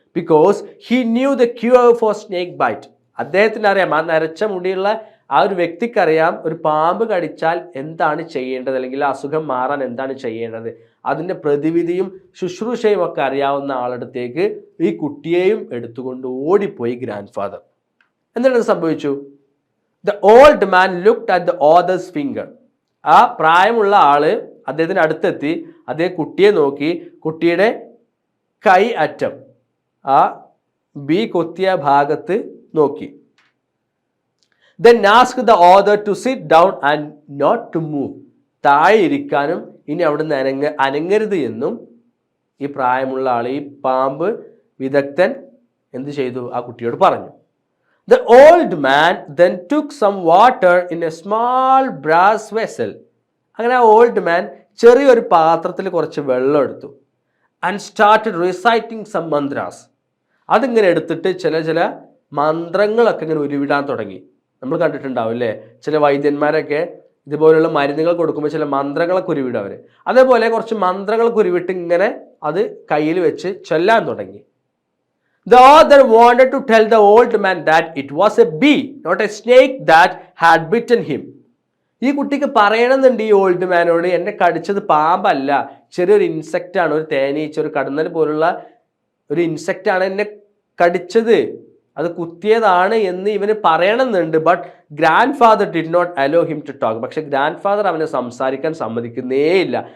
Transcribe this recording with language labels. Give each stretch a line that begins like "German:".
English: Because he knew the cure for snake bite.
Malayalam: അദ്ദേഹത്തിന് അറിയാം, ആ നരച്ച മുടിയുള്ള ആ ഒരു വ്യക്തിക്കറിയാം ഒരു പാമ്പ് കടിച്ചാൽ എന്താണ് ചെയ്യേണ്ടത്, അല്ലെങ്കിൽ ആ അസുഖം മാറാൻ എന്താണ് ചെയ്യേണ്ടത്, അതിൻ്റെ പ്രതിവിധിയും ശുശ്രൂഷയും ഒക്കെ അറിയാവുന്ന ആളടുത്തേക്ക് ഈ കുട്ടിയെയും എടുത്തുകൊണ്ട് ഓടിപ്പോയി ഗ്രാൻഡ് ഫാദർ. എന്താണ് സംഭവിച്ചു?
English: The old man looked at the author's finger.
Malayalam: ആ പ്രായമുള്ള ആള് അദ്ദേഹത്തിന് അടുത്തെത്തി, അദ്ദേഹം കുട്ടിയെ നോക്കി, കുട്ടിയുടെ കൈ അറ്റം, ആ ബി കൊത്തിയ ഭാഗത്ത് നോക്കി.
English: Then asked the author to sit down and not to move.
Malayalam: താഴെ ഇരിക്കാനും ഇനി അവിടുന്ന് അനങ്ങരുത് എന്നും ഈ പ്രായമുള്ള ആൾ, ഈ പാമ്പ് വിദഗ്ധൻ എന്ത് ചെയ്തു? ആ കുട്ടിയോട് പറഞ്ഞു.
English: The old man then took some water in a small brass vessel.
Malayalam: അങ്ങനെ ആ ഓൾഡ് മാൻ ചെറിയൊരു പാത്രത്തിൽ കുറച്ച് വെള്ളം എടുത്തു.
English: And started reciting some mantras.
Malayalam: അതിങ്ങനെ എടുത്തിട്ട് ചില മന്ത്രങ്ങളൊക്കെ ഇങ്ങനെ ഉരുവിടാൻ തുടങ്ങി. നമ്മൾ കണ്ടിട്ടുണ്ടാവും അല്ലേ, ചില വൈദ്യന്മാരൊക്കെ ഇതുപോലുള്ള മരുന്നുകൾ കൊടുക്കുമ്പോൾ ചില മന്ത്രങ്ങളൊക്കെ ഉരുവിടും അവർ. അതേപോലെ കുറച്ച് മന്ത്രങ്ങളൊക്കെ ഉരുവിട്ട് ഇങ്ങനെ അത് കയ്യിൽ വെച്ച് ചൊല്ലാൻ തുടങ്ങി.
English: The author wanted to tell the old man that it was a bee, not a snake, that had bitten him.
Malayalam: ഈ കുട്ടിക്ക് പറയണമെന്നുണ്ട് ഈ ഓൾഡ് മാനോട്, എന്നെ കടിച്ചത് പാമ്പല്ല, ചെറിയൊരു ഇൻസെക്റ്റ് ആണ്, ഒരു തേനീച്ച, ഒരു കടന്നൽ പോലുള്ള ഒരു ഇൻസെക്റ്റ് ആണ് എന്നെ കടിച്ചത്, അത് കുത്തിയതാണ് എന്ന് ഇവന് പറയണമെന്നുണ്ട്.
English: But grand father did not allow him to talk.
Malayalam: പക്ഷെ ഗ്രാൻഡ് ഫാദർ അവനെ സംസാരിക്കാൻ സമ്മതിക്കുന്നേയില്ല.